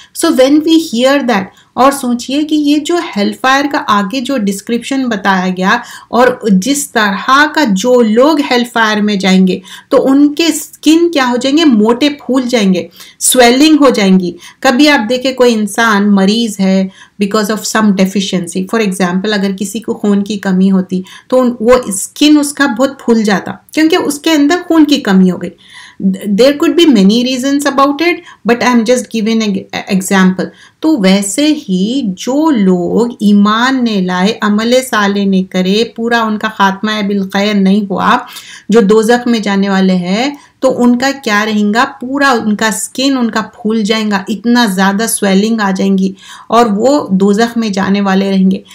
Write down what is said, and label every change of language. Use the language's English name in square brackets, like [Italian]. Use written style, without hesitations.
[English] So when we hear that, [Urdu] اور سوچئے کہ یہ جو ہیل فائر کا آگے جو ڈسکرپشن بتایا گیا, اور جس طرح کا جو لوگ ہیل فائر میں جائیں گے تو ان کے سکن کیا ہو جائیں گے, موٹے پھول جائیں گے, سویلنگ ہو جائیں گی. کبھی آپ دیکھیں کوئی انسان مریض ہے [English] because of some deficiency, for example [Urdu] اگر کسی کو خون کی کمی ہوتی تو وہ سکن اس کا بہت پھول جاتا, کیونکہ اس کے اندر خون کی کمی ہو گئی. [English] There could be many reasons about it, but I'm just giving an example. [Urdu] تو ویسے ہی جو لوگ ایمان نے لائے, عمل صالح نے کرے, پورا ان کا خاتمہ بالخیر نہیں ہوا, جو دوزخ میں جانے والے ہیں, تو ان کا کیا رہیں گا, پورا ان کا سکن ان کا پھول جائیں گا, اتنا زیادہ سویلنگ آ جائیں گی, اور وہ دوزخ میں جانے والے رہیں گے.